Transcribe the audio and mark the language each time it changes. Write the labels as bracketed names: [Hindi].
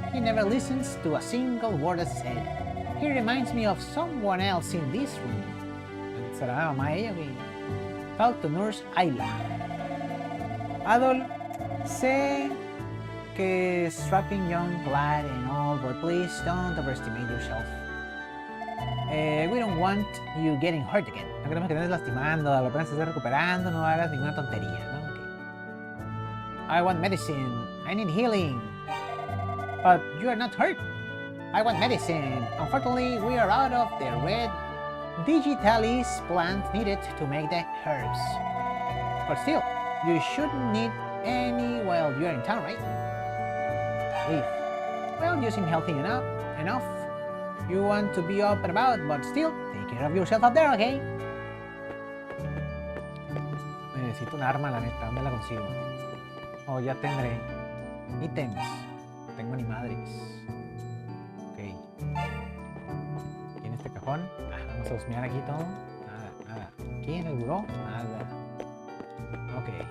[English] He never listens to a single word that's said. He reminds me of someone else in this room. [Spanish] ¿Será mamá ella? [English] Talk to Nurse Ayla. Adol, [Spanish] sé que [English] strapping young lad and all, but please don't overestimate yourself. We don't want you getting hurt again. [Spanish] No queremos que te estés lastimando, apenas te estés recuperando, no hagas ninguna tontería, ¿no? [English] Okay. I want medicine. I need healing. But you are not hurt. I want medicine. Unfortunately, we are out of the red digitalis plant needed to make the herbs. But still, you shouldn't need any while you're in town, right? If. Well, you seem healthy enough. You want to be up and about, but still, take care of yourself out there, okay? [Spanish] Necesito un arma, la neta. ¿Dónde la consigo? Oh, ya tendré. Ítems. No tengo ni madres. Ok. Aquí en este cajón. Vamos a husmear aquí todo. Nada. Aquí en el buró. Nada. Ok.